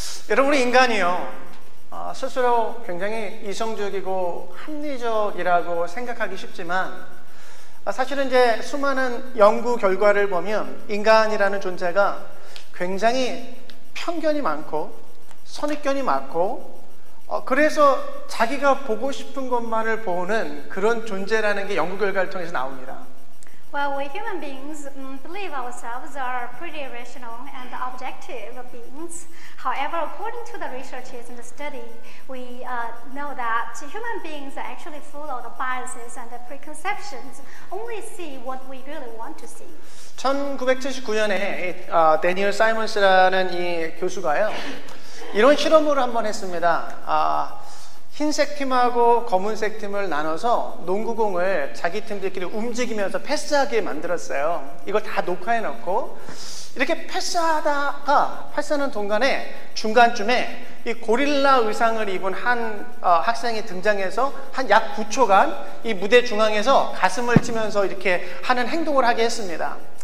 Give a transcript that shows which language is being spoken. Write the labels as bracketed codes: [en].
[ko] 여러분, 우리 인간이요, 스스로 굉장히 이성적이고 합리적이라고 생각하기 쉽지만 사실은 이제 수많은 연구 결과를 보면 인간이라는 존재가 굉장히 편견이 많고 선입견이 많고 그래서 자기가 보고 싶은 것만을 보는 그런 존재라는 게 연구 결과를 통해서 나옵니다. [en] Well, we human beings believe ourselves are pretty rational and objective beings. However, according to the researches and the study, we know that human beings are actually full of the biases and the preconceptions, only see what we really want to see. [ko] 1979년에 데니얼 사이먼스라는 이 교수가요, 이런 실험을 한번 했습니다. 흰색 팀하고 검은색 팀을 나눠서 농구공을 자기 팀들끼리 움직이면서 패스하게 만들었어요. 이걸 다 녹화해 놓고 이렇게 패스하는 동안에 중간쯤에 이 고릴라 의상을 입은 한 학생이 등장해서 한 약 9초간 이 무대 중앙에서 가슴을 치면서 이렇게 하는 행동을 하게 했습니다.